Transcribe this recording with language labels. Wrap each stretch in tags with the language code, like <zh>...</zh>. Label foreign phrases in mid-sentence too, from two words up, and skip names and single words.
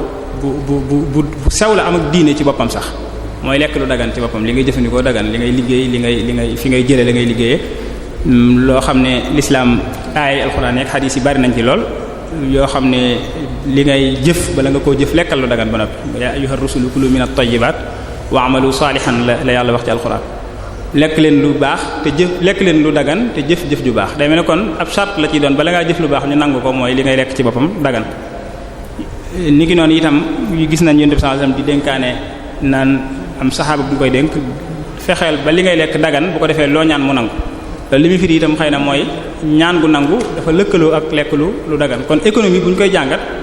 <wo>bu sew la am ak diine ci boppam sax mooy lekk lu dagan ci boppam li ngay jëfandikoo dagan li ngay liggéey li ngay fi ngay jëlee li ngay liggéeyee loo xam ne l'islam ay alxuraan ak xadiis yi bari nañ ci lool yoo xam ne li ngay jëf bala nga koo jëf lekkal lu dagan ba noppi</wo> <ar>يا أيها الرسل كلوا من الطيبات واعملوا صالحا</ar> <wo>la yàlla wax ci alxuraan lekk leen lu baax te lekk leen lu dagan te jëf ju baax day mel ne kon ab charte la ciy doon bala ngaa jëf lu baax ñu nangu ko mooy li ngay lekk ci boppam dagan ni ki noonu itam gis nañ Yonent bi</wo> <ar>صلى الله عليه وسلم</ar> <wo>di dénkaane naan am saxaaba bu koy dénk fexeel ba li ngay lekk dagan bu ko defee loo ñaan mu nangu loolu li muy firi itam xëy na mooy ñaan gu nangu dafa lëkkaloo ak lekk lu dagan kon économie bu ñu koy jàngat</wo>